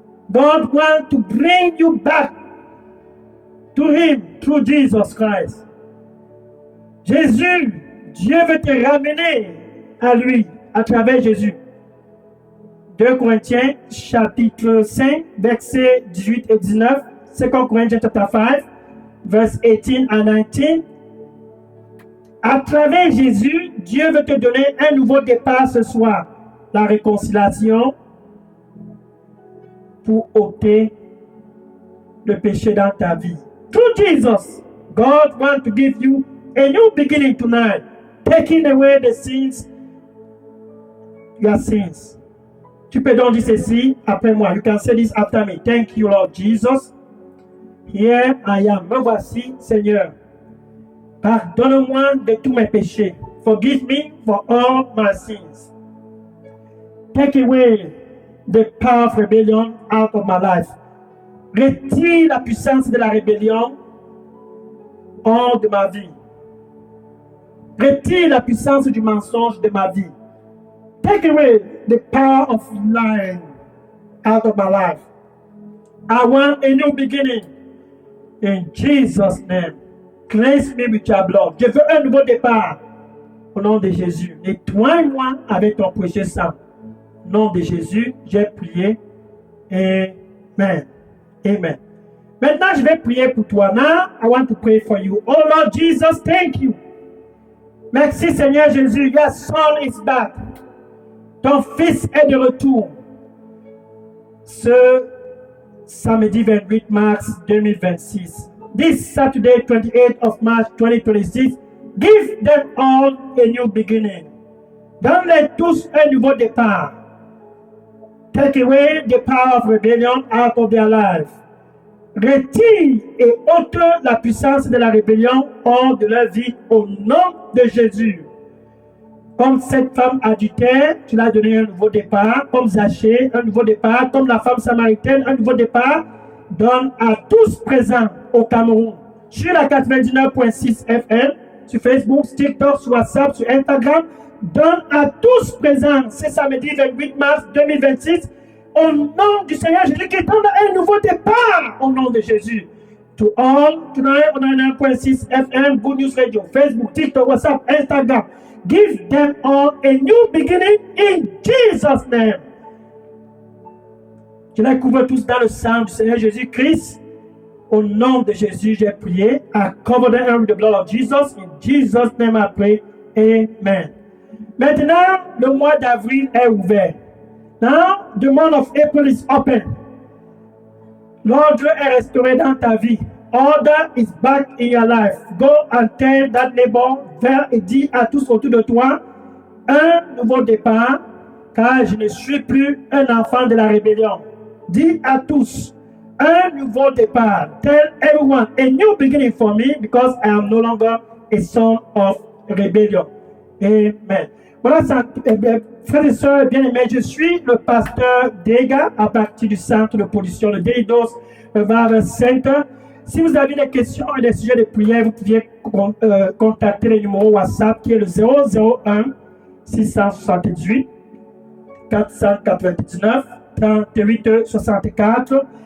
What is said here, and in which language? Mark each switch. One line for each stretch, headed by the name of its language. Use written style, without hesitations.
English: God wants to bring you back to him through Jesus Christ.
French: Jésus, Dieu veut te ramener à lui à travers Jésus. 2 Corinthiens chapitre 5, versets 18 et 19.
English: 2 Corinthians chapter 5, verse 18 and 19.
French: À travers Jésus, Dieu veut te donner un nouveau départ ce soir. La réconciliation pour ôter le péché dans ta vie.
English: Through Jesus, God wants to give you a new beginning tonight, taking away the sins, your sins.
French: Tu peux donc dire ceci après moi.
English: You can say this after me. Thank you, Lord Jesus. Here I am.
French: Me voici, Seigneur. Pardonne-moi de tous mes péchés.
English: Forgive me for all my sins. Take away the power of rebellion out of my life.
French: Retire la puissance de la rébellion hors de ma vie. Retire la puissance du mensonge de ma vie.
English: Take away the power of lying out of my life. I want a new beginning. In Jesus' name. Cleanse me with your blood.
French: Je veux un nouveau départ. Au nom de Jésus. Nettoie-moi avec ton précieux sang. Au nom de Jésus, j'ai prié. Amen. Amen. Maintenant, je vais prier pour toi.
English: Now, I want to pray for you. Oh Lord Jesus, thank you.
French: Merci Seigneur Jésus.
English: Your son is back.
French: Ton fils est de retour. Ce samedi 28 mars 2026.
English: This Saturday 28th of March 2026. Give them all a new beginning.
French: Donne-les tous un nouveau départ.
English: Take away the power of rebellion out of their life.
French: Retire et ôte la puissance de la rébellion hors de leur vie au nom de Jésus. Comme cette femme adultère, tu l'as donné un nouveau départ. Comme Zachée, un nouveau départ. Comme la femme samaritaine, un nouveau départ. Donne à tous présents au Cameroun. Sur la 99.6 FM, sur Facebook, sur TikTok, sur WhatsApp, sur Instagram. Donne à tous présents ce samedi 28 mars 2026 au nom du Seigneur Jésus qui donne un nouveau départ au nom de Jésus.
English: To all, tonight on 99.6 FM, Good News Radio, Facebook, TikTok, WhatsApp, Instagram. Give them all a new beginning in Jesus' name.
French: Je les couvre tous dans le sang du Seigneur Jésus-Christ. Au nom de Jésus, j'ai prié.
English: I cover them with the blood of Jesus. In Jesus' name I pray. Amen.
French: Maintenant, le mois d'avril est ouvert.
English: Now, the month of April is open.
French: L'ordre est restauré dans ta vie.
English: Order is back in your life. Go and tell that neighbor,
French: vers et dis à tous autour de toi, un nouveau départ, car je ne suis plus un enfant de la rébellion. Dis à tous, un nouveau départ.
English: Tell everyone, a new beginning for me, because I am no longer a son of rebellion. Amen.
French: Voilà, frères et sœurs bien-aimés, je suis le pasteur Dega à partir du centre de pollution, le Delidos Revival Center. Si vous avez des questions et des sujets de prière, vous pouvez contacter le numéro WhatsApp qui est le 001 678 499 38 64.